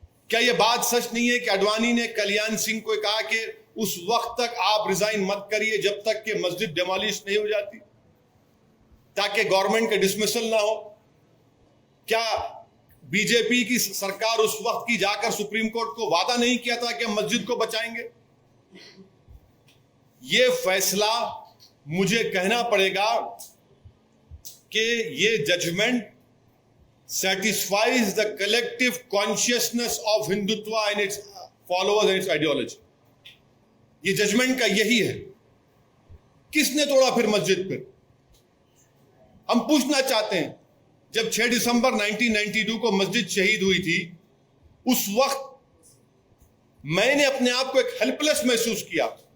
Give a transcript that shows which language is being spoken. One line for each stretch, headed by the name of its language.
Hindi: क्या यह बात सच नहीं है कि आडवाणी ने कल्याण सिंह को कहा कि उस वक्त तक आप रिजाइन मत करिए जब तक कि मस्जिद डिमोलिश नहीं हो जाती, ताकि गवर्नमेंट का डिसमिसल ना हो? क्या बीजेपी की सरकार उस वक्त की जाकर सुप्रीम कोर्ट को वादा नहीं किया था कि हम मस्जिद को बचाएंगे? यह फैसला, मुझे कहना पड़ेगा कि यह judgement
English: satisfies the collective consciousness of Hindutva and its followers and its ideology.
Hindi: ये जजमेंट का यही है। किसने तोड़ा फिर मस्जिद? फिर हम पूछना चाहते हैं, जब 6 दिसंबर 1992 को मस्जिद शहीद हुई थी, उस वक्त मैंने अपने आप को एक हेल्पलेस महसूस किया।